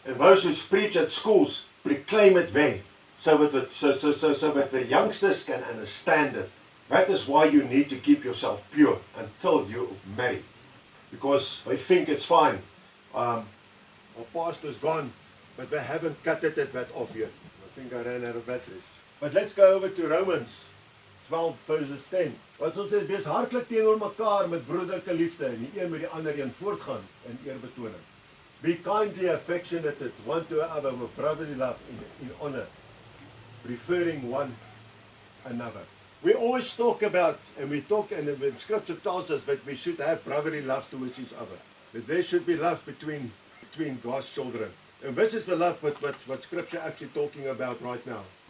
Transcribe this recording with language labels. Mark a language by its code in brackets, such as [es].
[en] And those who preach at schools, proclaim it there. So that the youngsters can understand it. That is why you need to keep yourself pure until you marry. Because they think it's fine. Our pastor's gone, but they haven't cut that off yet. I think I ran out of batteries. But let's go over to Romans 12 verses 10. [af] Wat ons sê, wees hartlik teenoor mekaar met broederlike liefde en die een met die ander een voortgaan in eerbetoning. [en] Be kindly affectionate one to another with brotherly love in honor, preferring one another. We always talk about, and Scripture tells us that we should have brotherly love towards each other. That there should be love between God's children. And this is the love what Scripture actually talking about right now.